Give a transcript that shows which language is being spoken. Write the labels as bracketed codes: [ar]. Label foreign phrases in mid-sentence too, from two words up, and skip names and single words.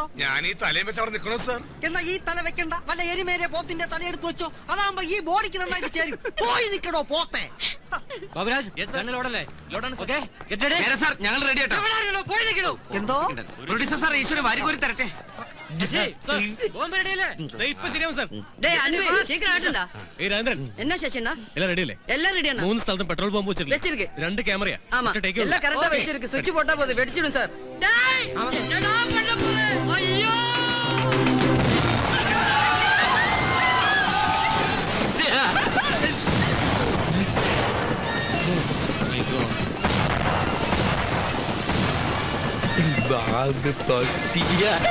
[ml] ഞാൻ ഈ തലയും വെച്ച് അവിടെ നിൽക്കണോ സാർ? എന്നാ ഈ തല വെക്കണ്ട, വല്ല എരിമേരെ പോത്തിന്റെ തല എടുത്ത് വെച്ചോ. അതാകുമ്പോ ഈ ബോഡിക്ക് നന്നായിട്ട് ചേരും. പോയി നിൽക്കണോ പോത്തെ. ഞങ്ങൾ റെഡി ആട്ടോ. എന്തോ പ്രൊഡ്യൂസർ സാർ ഈശ്വരൻ വാരിക്കോരി തരട്ടെ. [ta] என்ன சேஷனா எல்லாம் ரெடி இல்ல? எல்லாம் ரெடியானா? [ml] 3 സ്ഥലത്തും പെട്രോൾ ബോംബ് [ta] வெச்சிருக்கு. 2 கேமரா. ஆமா, எல்லாம் கரெக்ட்டா வெச்சிருக்கு. சுவிட்ச் போட்டா போதும், வெடிச்சிடும் சார். டேய், என்னடா பண்ண போற? ஐயோ! [ml] ബാഗ് തൊട്ടിയ